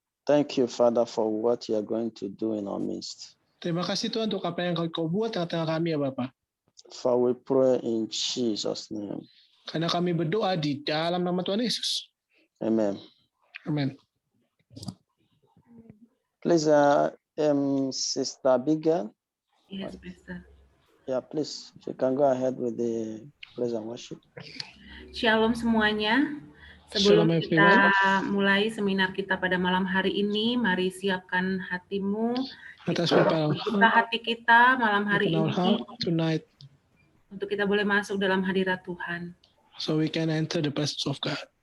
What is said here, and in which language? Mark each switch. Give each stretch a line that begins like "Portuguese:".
English: Thank you, Father, for what you are going to do in our midst.
Indonesian: Terima kasih Tuhan untuk apa yang kau buat tengah-tengah kami ya Bapa.
English: For we pray in Jesus' name.
Indonesian: Karena kami berdoa di dalam nama Tuhan Yesus.
English: Amen. Amen. Please, Sister Abigail. Yes, Pastor. Yeah, please, if you can go ahead with the praise and worship.
Indonesian: Shalom semuanya. Sebelum Shalom, kita mulai seminar kita pada malam hari ini, mari siapkan hatimu, buka hati kita malam hari ini
English: tonight,
Indonesian: untuk kita boleh masuk dalam hadirat Tuhan.
English: So we can enter the presence of God.